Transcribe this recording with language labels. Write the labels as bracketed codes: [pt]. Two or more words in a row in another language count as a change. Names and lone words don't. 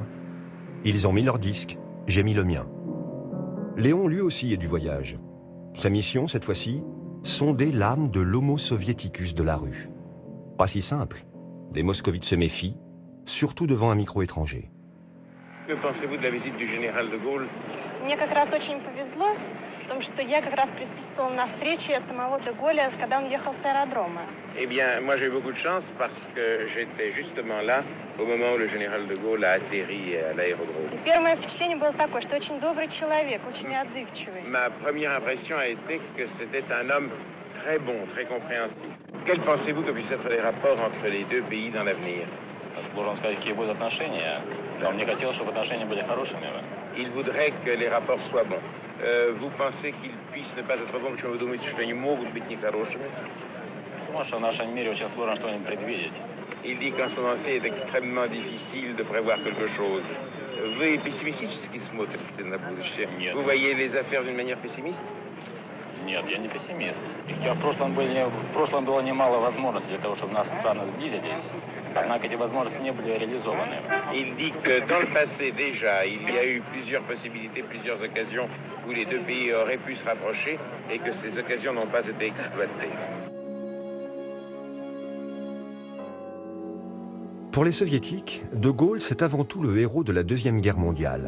[fr] Ils ont mis leur disque, j'ai mis le mien. Léon, lui aussi, est du voyage. Sa mission, cette fois-ci, sonder l'âme de l'homo soviéticus de la rue. Pas si simple. Les moscovites se méfient, surtout devant un micro étranger. Que pensez-vous de la visite du général de Gaulle? [ru] Мне как раз очень повезло, потому что я как раз присутствовала на встрече самого де Голля, когда он ехал с аэродрома. [fr] Eh bien, moi j'ai eu beaucoup de chance parce que j'étais justement là au moment où le général de Gaulle a atterri à l'aérodrome. [ru] И первое впечатление было такое, что очень добрый человек, очень отзывчивый. [fr] Ma première impression a été que c'était un homme très bon, très compréhensif. Quels pensez-vous que puissent être les rapports entre les deux pays dans l'avenir? [ru] Сложно сказать, какие будут отношения. Но мне хотелось, чтобы отношения были хорошими. [fr] Il voudrait que les rapports soient bons. Vous pensez qu'ils puissent ne pas être bons, [ru] почему вы думаете, что они могут быть нехорошими? Потому что в нашем мире очень сложно что-нибудь предвидеть. [fr] Il dit qu'en ce moment c'est extrêmement difficile de prévoir quelque chose. [ru] Вы пессимистически смотрите на будущее? Нет. [fr] Vous voyez les affaires d'une manière pessimiste? [ru] Нет, я не пессимист. В прошлом было немало возможностей для того, чтобы наши страны сблизились. Однако эти возможности не были реализованы. [fr] Il dit que dans le passé déjà, il y a eu plusieurs possibilités, plusieurs occasions où les deux pays auraient pu se rapprocher et que ces occasions n'ont pas été exploitées. Pour les soviétiques, De Gaulle, c'est avant tout le héros de la Deuxième Guerre mondiale.